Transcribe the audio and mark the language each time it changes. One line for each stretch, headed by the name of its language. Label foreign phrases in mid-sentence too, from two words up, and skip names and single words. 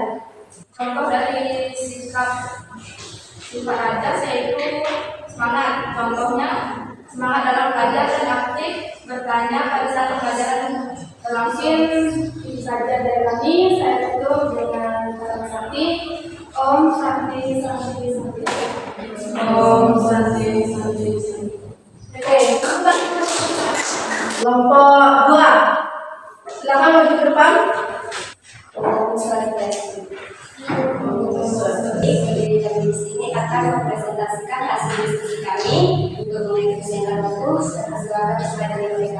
Indonesian: Contoh dari sikap prajas yaitu semangat. Contohnya semangat dalam belajar dan aktif bertanya pada saat pembelajaran berlangsung. Itu saja dari kami. Saya tutup dengan kata sakti.
Balinese: Om Santi. Om Santi.
Indonesian: Oke, kelompok 2. Silakan maju ke depan.
Balinese: Om Swastiastu.
Indonesian: Jadi kami di sini akan mempresentasikan hasil diskusi kami untuk mengikuti waktu silakan sesuai dari mereka.